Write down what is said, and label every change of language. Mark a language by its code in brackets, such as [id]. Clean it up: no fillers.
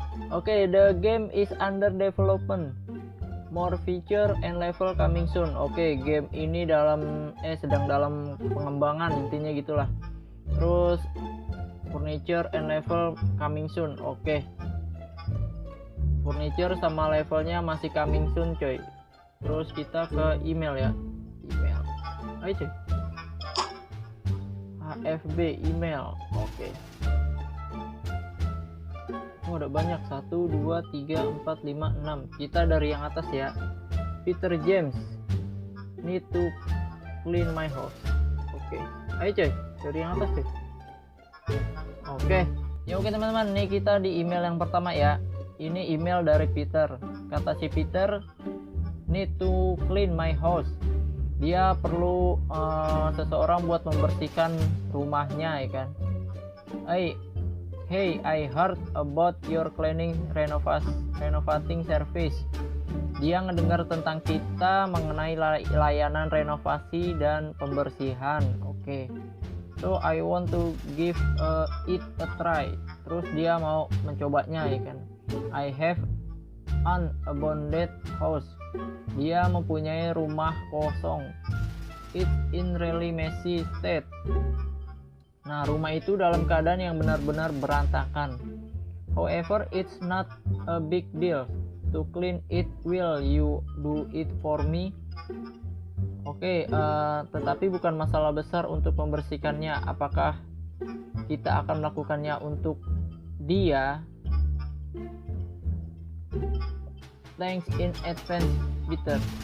[en] Oke, the game is under development. More feature and level coming soon. [id] Oke, game ini sedang dalam pengembangan, intinya gitulah. Terus [en] furniture and level coming soon. [id] Oke. Furniture sama levelnya masih [en] coming soon [id] coy. Terus kita ke email ya. Email. Ayo coy. HFB email. Oke. Oh, ada banyak. 1, 2, 3, 4, 5, 6. Kita dari yang atas ya. Peter James. [en] Need to clean my house. [id] Oke. Ayo coy. Dari yang atas coy. Oke. Ya oke teman-teman. Nih kita di email yang pertama ya. Ini email dari Peter. Kata si Peter, [en] need to clean my house. [id] Dia perlu seseorang buat membersihkan rumahnya ya kan. [en] Hey, I heard about your cleaning renovating service. [id] Dia ngedengar tentang kita mengenai layanan renovasi dan pembersihan. [en] Oke. So I want to give it a try. [id] Terus dia mau mencobanya ya kan. [en] I have an abandoned house. [id] Dia mempunyai rumah kosong. [en] It's in really messy state. [id] Nah, rumah itu dalam keadaan yang benar-benar berantakan. [en] However, it's not a big deal to clean it. Will you do it for me? [id] Oke, tetapi bukan masalah besar untuk membersihkannya. Apakah kita akan melakukannya untuk dia? [en] Thanks in advance, Peter.